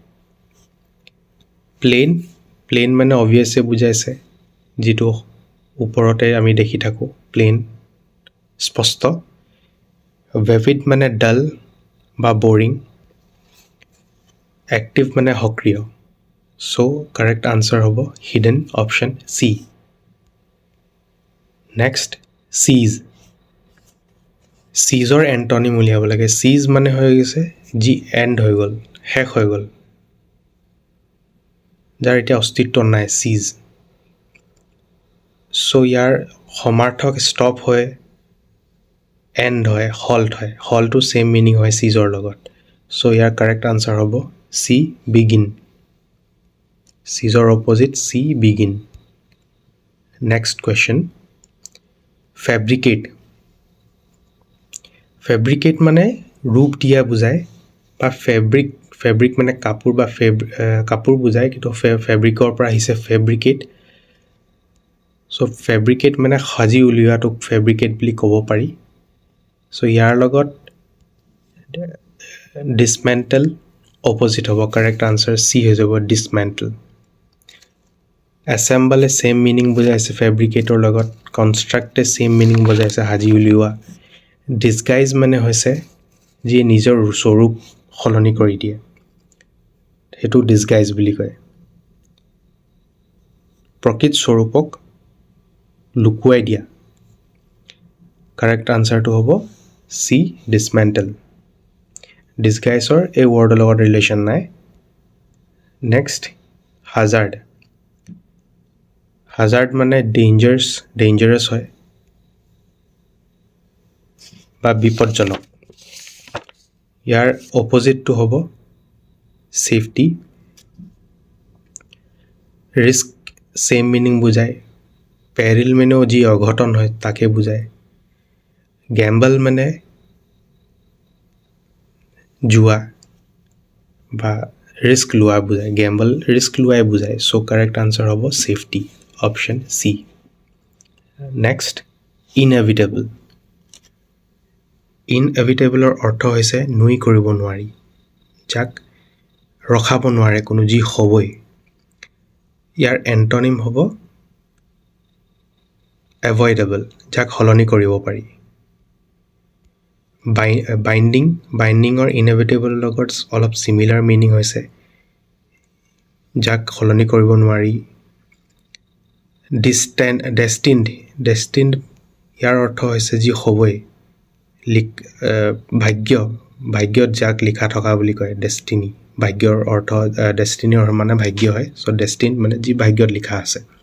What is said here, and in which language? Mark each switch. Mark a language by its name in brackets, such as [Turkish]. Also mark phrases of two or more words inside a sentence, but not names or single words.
[Assamese] প্লেন মানে obvious বুজাইছে যেটো ওপৰতে আমি দেখি থাকো প্লেন স্পষ্ট vivid মানে ডাল বা বোৰিং active মানে সক্ৰিয় [English] so correct answer [Assamese] হ'ব [English] hidden option C next ceaseৰ [Assamese] এন্টনিম উলিয়াব লাগে cease মানে হৈ গৈছে যি end হৈ গল শেষ হৈ গল যাৰ এটা অস্তিত্ব নাই [English] cease so [Assamese] ইয়াৰ সমাৰ্থক stop হয় end হয় halt হয় [English] halt to same meaning [Assamese] হয় ceaseৰ লগত so ইয়াৰ [English] correct answer [Assamese] হ'ব [English] C begin ceaseৰ opposite C begin next question [Assamese] fabricate মানে ৰূপ দিয়া বুজায় বা fabric মানে কাপোৰ বা কাপোৰ বুজায় কিন্তু fabricৰ পৰা আহিছে [English] fabricate so fabricate [Assamese] মানে সাজি উলিওৱাটোক fabricate বুলি ক'ব পাৰি so ইয়াৰ লগত [English] dismantle opposite [Assamese] হ'ব [English] correct answer C [Assamese] হৈ যাব [English] dismantle assemble same meaning [Assamese] বুজাইছে fabricator লগত [English] construct same meaning [Assamese] বুজাইছে সাজি উলিওৱা disguise মানে হৈছে যি নিজৰ স্বৰূপ সলনি কৰি দিয়ে হেতু disguise বুলি কয় প্ৰকৃত স্বৰূপক লুকুৱাই দিয়া [English] correct answer [Assamese] টো হ'ব [English] C dismantle disguiseৰ [Assamese] এই word লগত relation নাই next hazard মানে dangerous হয় বা বিপদজনক ইয়াৰ opposite টো হ'ব [English] safety risk same meaning [Assamese] বুজায় peril মানে যি অঘটন হয় তাকে বুজায় gamble মানে জুয়া বা risk লোৱা বুজায় gamble risk লোৱাই বুজায় [English] so correct answer [Assamese] হ'ব [English] safety option C next inevitable [Assamese] ইনএভিটেবলৰ অৰ্থ হৈছে নুই কৰিব নোৱাৰি যাক ৰখাব নোৱাৰে কোনো যি হ'বই ইয়াৰ এন্টনিম হ'ব এভয়েডেবল যাক হলনি কৰিব পাৰি বাইন্ডিংৰ ইনএভিটেবল লগত অলপ [English] similar meaning [Assamese] হৈছে যাক হলনি কৰিব নোৱাৰি ডেষ্টিন্ড ইয়াৰ অৰ্থ হৈছে যি হ'বই ভাগ্যত যাক লিখা থকা বুলি কয় ডেষ্টিনি ভাগ্যৰ অৰ্থ ডেষ্টিনিৰ মানে ভাগ্য হয় সো ডেষ্টিন মানে যি ভাগ্যত লিখা আছে